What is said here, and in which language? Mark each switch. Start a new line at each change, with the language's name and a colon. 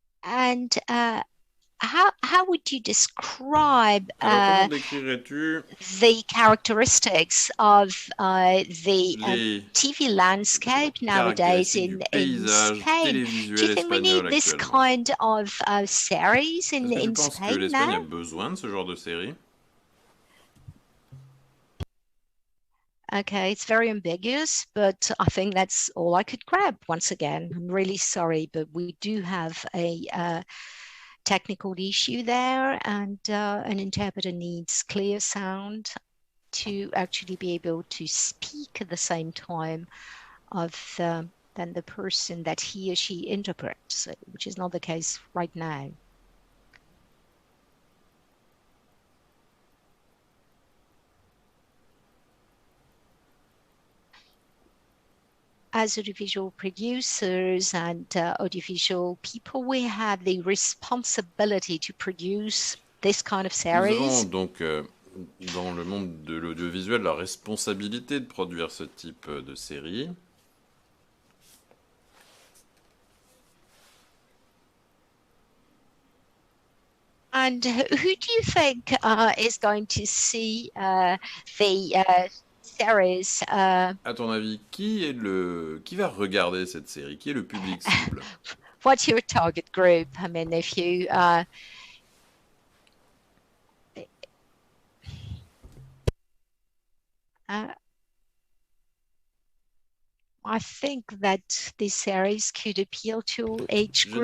English: And how would you describe the characteristics of the TV landscape nowadays in Spain? Do you think we need this kind of series in Spain now?
French: Est-ce que tu penses que l'Espagne a besoin de ce genre de série?
English: Okay, it's very ambiguous, but I think that's all I could grab. Once again, I'm really sorry, but we do have a technical issue there, and an interpreter needs clear sound to actually be able to speak at the same time of than the person that he or she interprets, which is not the case right now. As audiovisual producers and audiovisual people, we have the responsibility to produce this kind of series.
French: Nous avons donc dans le monde de l'audiovisuel la responsabilité de produire ce type de série.
English: And who do you think is going to see the series?
French: À ton avis, qui va regarder cette série? Qui est le public cible?
English: What's your target group? I mean, if you I think that this series could appeal to all age groups.